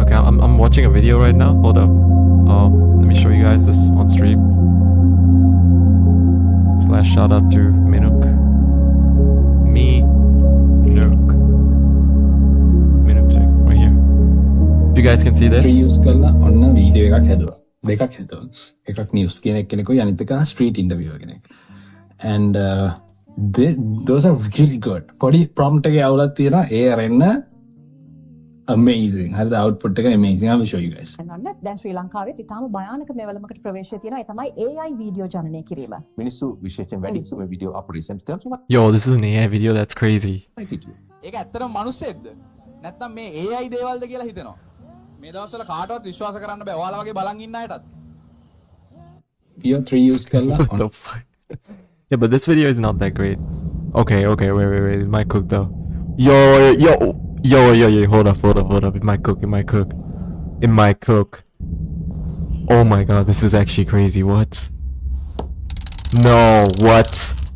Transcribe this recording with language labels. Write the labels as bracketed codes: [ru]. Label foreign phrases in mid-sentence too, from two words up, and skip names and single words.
[en] Okay, I'm watching a video right now. Hold up. Let me show you guys this on stream. / shout out to Minuk. Minuk right here. You guys can see this. [si] use කරලා ඔන්න වීඩියෝ එකක් හැදුවා. දෙකක් හැදුවා. එකක් නිවුස් කියන කෙනෙකුයි අනිත් එක ස්ට්‍රීට් ඉන්ටර්වියුවර් කෙනෙක්. [en] And those are really good. [si] පොඩි prompt එකේ අවුලක් තියෙනවා. ඒ අරෙන්න amazing. හරිද output එක amazing. [en] I will show you guys. [si] නන්න දැන් ශ්‍රී ලංකාවේ ඉතාම භයානක මෙවලමකට ප්‍රවේශය තියෙනවා. ඒ තමයි AI වීඩියෝ ජනනය කිරීම. මිනිස්සු විශේෂයෙන් වැඩි මේ වීඩියෝ අපරේෂන් කරනවා. [en] Yo, this is an AI video. That's crazy. [si] ඒක ඇත්තටම මිනිස්සෙක්ද? නැත්නම් මේ AI දේවල්ද කියලා හිතෙනවා. මේ දවස්වල කාටවත් විශ්වාස කරන්න බෑ. ඔයාලා වගේ බලන් ඉන්න අයටත්. VO3 use කරලා [en] What the fuck? Yeah, but this video is not that great. Okay, wait. It might cook though. Yo. Hold up. It might cook. in my cook. Oh my god, this is actually crazy. What? No, what?